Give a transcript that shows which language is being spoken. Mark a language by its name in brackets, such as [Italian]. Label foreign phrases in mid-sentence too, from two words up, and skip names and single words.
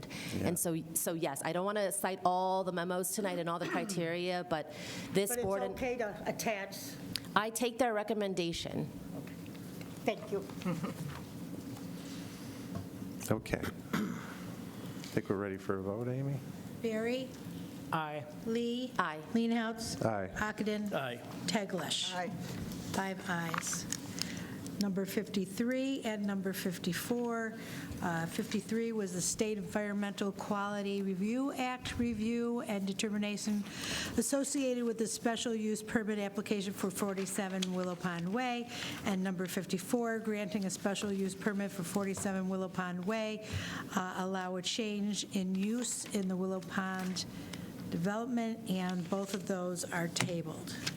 [English] And so yes, I don't want to cite all the memos tonight and all the criteria, but this But board. it's okay to attach? I take their recommendation. Thank you. Okay. I think we're ready for a vote, Amy? Barry? Aye. Lee? Aye. Leenhouts? Aye. Ockenden? Aye. Teglash? Aye. 5 ayes. number 53 and number 54. 53 was the State Environmental Quality Review Act review and determination associated with the special use permit application for 47 Willow Pond Way, and number 54, granting a special use permit for 47 Willow Pond Way, allow a change in use in the Willow Pond development, and both of those are tabled.